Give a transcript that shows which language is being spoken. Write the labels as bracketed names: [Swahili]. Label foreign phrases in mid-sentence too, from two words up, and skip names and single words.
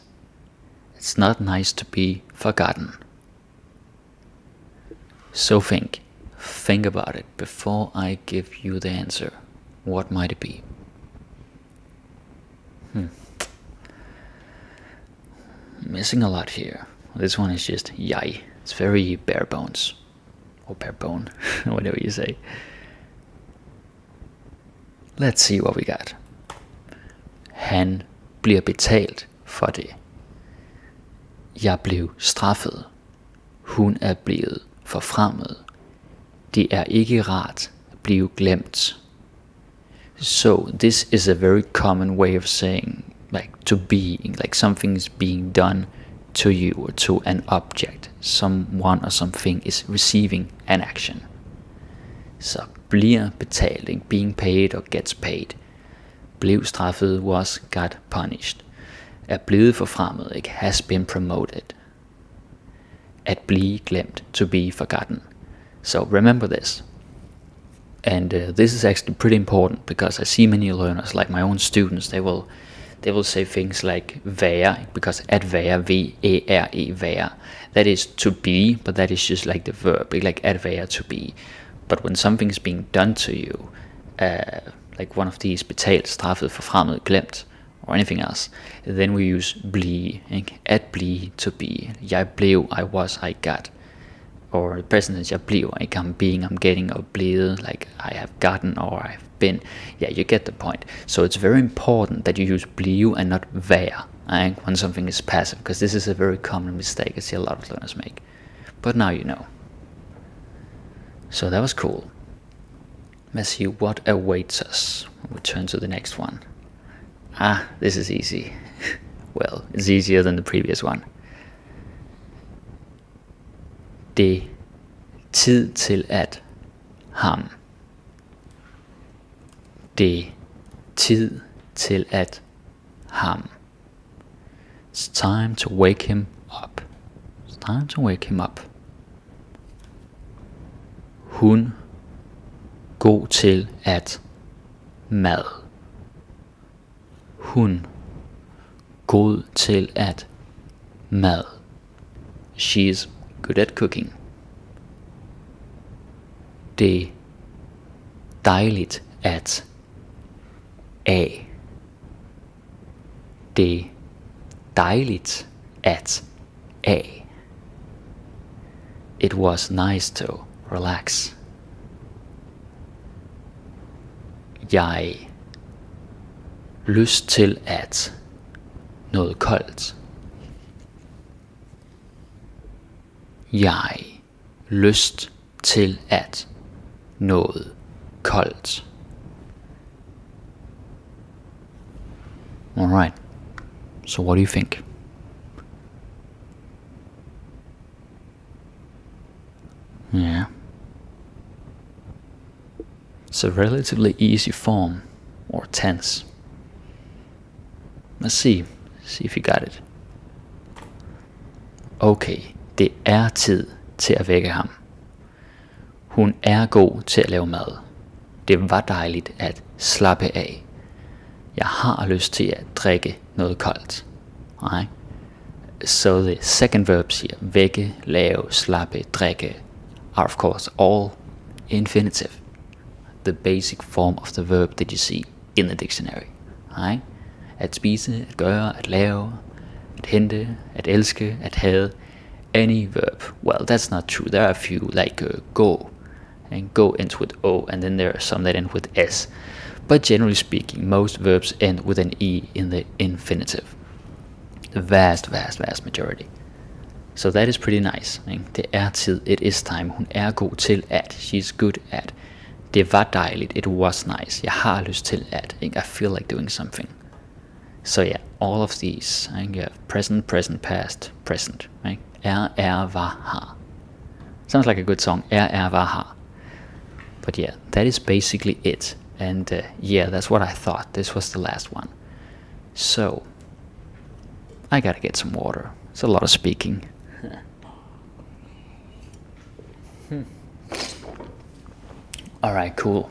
[English] It's not nice to be forgotten. So think about it before I give you the answer. What might it be? Missing a lot here. This one is just jeg. It's very bare bones. Or bare bone, whatever you say. Let's see what we got. [Danish] Han bliver betalt for det. Jeg blev straffet. Hun er blevet forfremmet. Det er ikke rart at blive glemt. [English] So this is a very common way of saying, like, to be, like something's being done to you or to an object. Someone or something is receiving an action. [Danish] Så bliver betalt, ikke? [English] Being paid or gets paid. [Danish] Blev straffet, [English] was, got punished. [Danish] Er blevet forfremmet, ikke? [English] Has been promoted. [Danish] At blive glemt, [English] to be forgotten. So remember this. And this is actually pretty important, because I see many learners, like my own students, they will say things like være, because [Danish] at være, [English] V-A-R-E, være, that is to be, but that is just like the verb, like [Danish] at være, [English] to be. But when something's being done to you, like one of these [Danish] betalt, straffet, forfremmet, glemt, [English] or anything else, then we use blive, ikke? [Danish] At blive, [English] to be. [Danish] Jeg blev, [English] I was, I got. Or the present tense, [Danish] jeg blev, ikke? [English] I'm being, I'm getting, or blevet, like I have gotten or I've been. Yeah, you get the point. So it's very important that you use blive and not være, right? When something is passive, because this is a very common mistake I see a lot of learners make. But now you know. So that was cool. Let's see what awaits us. We'll turn to the next one. This is easy. Well, it's easier than the previous one. [Danish] Det tid til at ham. Det tid til at ham. [English] It's time to wake him up. It's time to wake him up. [Danish] Hun god til at mad. Hun god til at mad. [English] She's good at cooking. [Danish] Det dejligt at af. Det dejligt at af. [English] It was nice to relax. [Danish] Jeg lyst til at noget koldt. Jeg lyst til at noget koldt. [English] Alright, so what do you think? Yeah. It's a relatively easy form or tense. Let's see if you got it. [Danish] Okay, det er tid til at vække ham. Hun er god til at lave mad. Det var dejligt at slappe af. Jeg har lyst til at drikke noget koldt. [English] Right? So the second verbs here, [Danish] vække, lave, slappe, drikke, [English] are of course all infinitive. The basic form of the verb that you see in the dictionary. Right? [Danish] At spise, at gøre, at lave, at hente, at elske, at have. [English] Any verb. Well, that's not true. There are a few, like go. And go ends with O, and then there are some that end with S. But generally speaking, most verbs end with an E in the infinitive. The vast majority. So that is pretty nice. [Danish] Det er tid, [English] it is time. [Danish] Hun er god til at. [English] She's good at. [Danish] Det var dejligt, [English] it was nice. [Danish] Jeg har lyst til at. [English] I feel like doing something. So yeah, all of these. You have present, past, present. Right? [Danish] Var, har. [English] Sounds like a good song. [Danish] Var, har. [English] But yeah, that is basically it. And yeah, that's what I thought. This was the last one. So, I gotta get some water. It's a lot of speaking. Alright, cool.